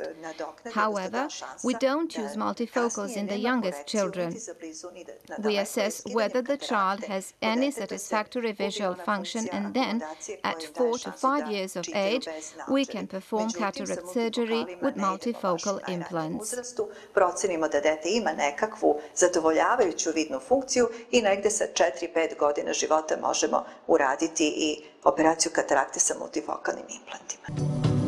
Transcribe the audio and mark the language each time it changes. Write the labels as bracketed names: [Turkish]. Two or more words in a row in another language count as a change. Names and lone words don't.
[English] However, we don't use multifocals in the youngest children. We assess whether the child has any satisfactory visual function, and then, at 4 to 5 years of age, we can perform cataract surgery with multifocal implants. [Serbian] Procenimo da dete ima nekakvu zadovoljavajuću vidnu funkciju i negde sa 4-5 godina života možemo uraditi i operaciju katarakte sa multifokalnim implantima.